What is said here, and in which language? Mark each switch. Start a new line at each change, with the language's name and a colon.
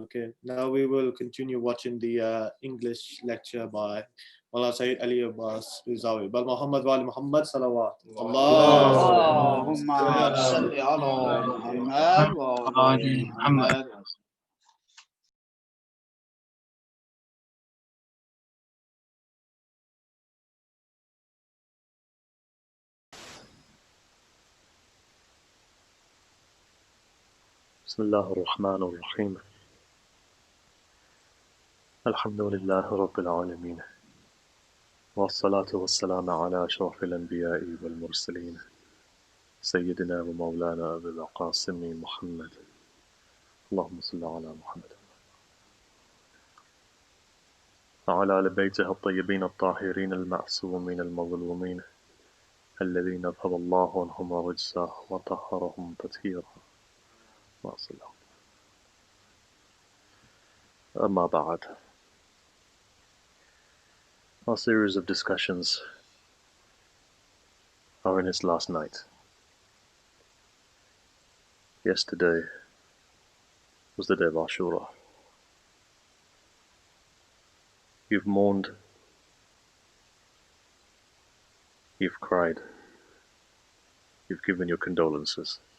English: Okay, now we will continue watching the English lecture by Mawlana Sayyid Ali Abbas Rizawi.
Arabic: Bal Muhammad wa Ali Muhammad Salawat. اللهم صل على محمد وآل محمد بسم الله الرحمن الرحيم الحمد لله رب العالمين والصلاة والسلام على أشرف الأنبياء والمرسلين سيدنا ومولانا أبي القاسم محمد اللهم صل على محمد وعلى آل بيته الطيبين الطاهرين المعصومين المظلومين الذين أذهب الله عنهم الرجس وطهرهم تطهيرا أما بعد.
English: Our series of discussions are in its last night. Yesterday was the day of Ashura. You've mourned, you've cried, you've given your condolences.